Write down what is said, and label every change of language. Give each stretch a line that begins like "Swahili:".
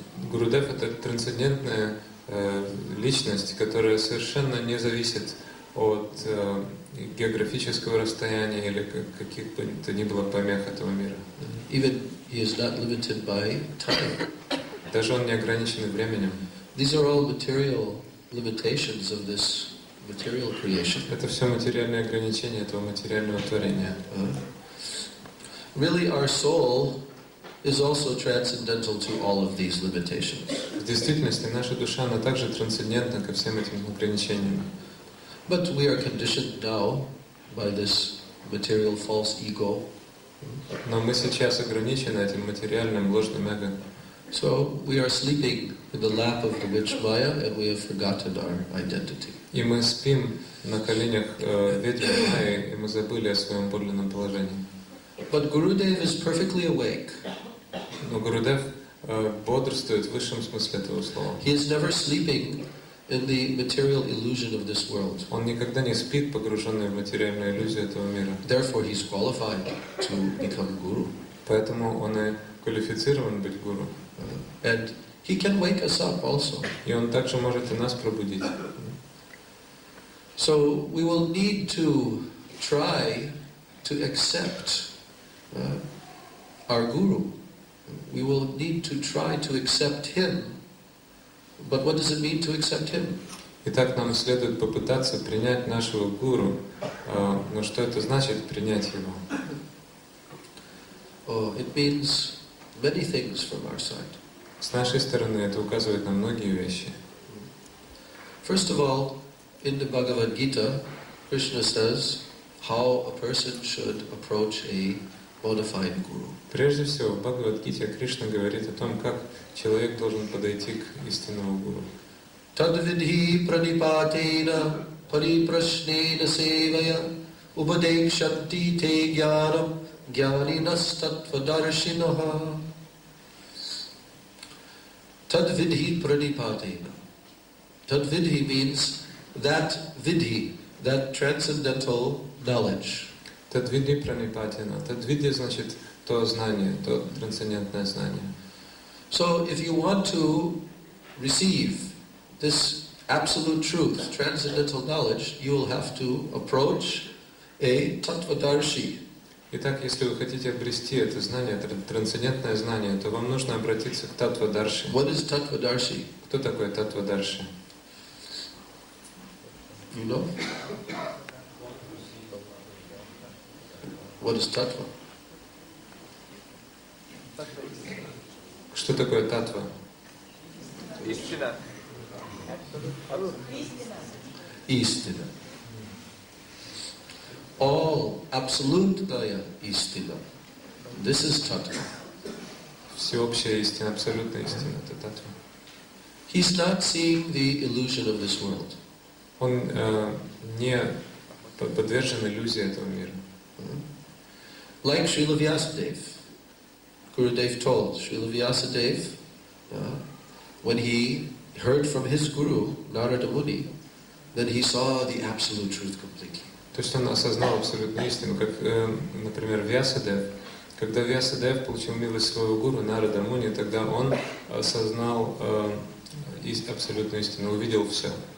Russian: Гурудев — это трансцендентная личность, которая совершенно не зависит от географического расстояния или каких бы то ни было помех этого мира.
English: Even he is not limited by time.
Russian: Даже он не ограничен временем.
English: These are all material limitations of this material creation.
Russian: Это все материальные ограничения этого материального творения.
English: Really, our soul is also transcendental to all of these limitations.
Russian: В действительности наша душа, она также трансцендентна ко всем этим ограничениям.
English: But we are conditioned now by this material false ego.
Russian: Но мы сейчас ограничены этим материальным ложным эго.
English: So we are sleeping in the lap of the witch Maya, and we have forgotten our identity.
Russian: И мы спим на коленях ведьмы Майи, и мы забыли о своем подлинном положении.
English: But Gurudev is perfectly awake.
Russian: Но Гурудев бодрствует в высшем смысле этого слова.
English: He is never sleeping in the material illusion of this world.
Russian: Он никогда не спит, погруженный в материальную иллюзию этого мира.
English: Therefore, he is qualified to become guru.
Russian: Поэтому он и квалифицирован быть гуру.
English: And he can wake us up also.
Russian: И он также может и нас пробудить.
English: So we will need to try to accept our guru. We will need to try to accept him. But what does it mean to accept him?
Russian: Итак, нам следует попытаться принять нашего гуру. Но что это значит принять его?
English: Oh, it means many things from our side.
Russian: С нашей стороны это указывает на многие вещи.
English: First of all, in the Bhagavad Gita, Krishna says how a person should approach a bona fide guru.
Russian: Прежде всего, в Бхагавад-гите Кришна говорит о том, как человек должен подойти к истинному гуру.
Sanskrit: Tadvidhi pranipatena pariprashnena sevaya upadekshanti te jnanam jnaninas tattvadarshinaha. Tadvidhi pranipatena.
English: Tadvidhi means that vidhi, that transcendental knowledge.
Sanskrit: Тадвиди пранипатина.
Russian: Тадвиди значит то знание, то трансцендентное знание.
English: So if you want to receive this absolute truth, transcendental knowledge, you will have to approach a tattvadarshi.
Russian: Итак, если вы хотите обрести это знание, трансцендентное знание, то вам нужно обратиться к Таттвадарши.
English: What is tattvadarshi?
Russian: Кто такой Таттвадарши?
English: You know? What is tattva?
Russian: Что такое татва? Истина. Istina.
English: All absolute istina. This is tattva.
Russian: Всеобщая истина, абсолютная истина, это татва.
English: He's not seeing the illusion of this world.
Russian: Он не подвержен иллюзии этого мира.
English: Like Srila Vyasadeva. Gurudev told Srila Vyasadeva, when he heard from his guru, Narada Muni, then he saw the absolute truth completely.
Russian: То есть он осознал абсолютную истину, как, например, Вьясадев. Когда Вьясадев получил милость своего гуру Нарада Муни, тогда он осознал абсолютную истину, увидел все.